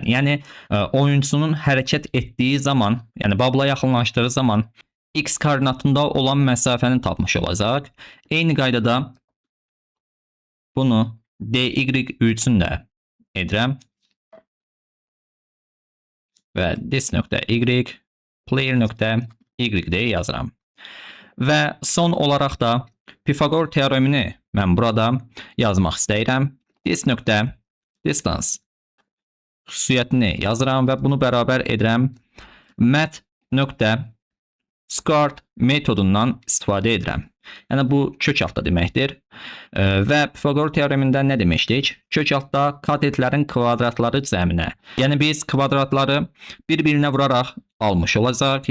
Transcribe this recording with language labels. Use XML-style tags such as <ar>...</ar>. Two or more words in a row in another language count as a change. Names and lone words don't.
<az>Yəni oyuncunun hərəkət etdiyi zaman, yəni bubble'a yaxınlaşdığı zaman x koordinatında olan məsafəni tapmış olacaq. Eyni qaydada bunu dy üçün də edirəm və this.y player.y deyə yazıram. Və son olaraq da Pifagor teoremini mən burada yazmaq istəyirəm. This.distance xüsusiyyətini yazıram və bunu bərabər edirəm. Math.start metodundan istifadə edirəm. Yəni bu kök altda deməkdir. Və Pifagor teoremində nə demişdik? Kök altda katetlərin kvadratları cəminə. Yəni biz kvadratları bir-birinə vuraraq almış olacaq.</az>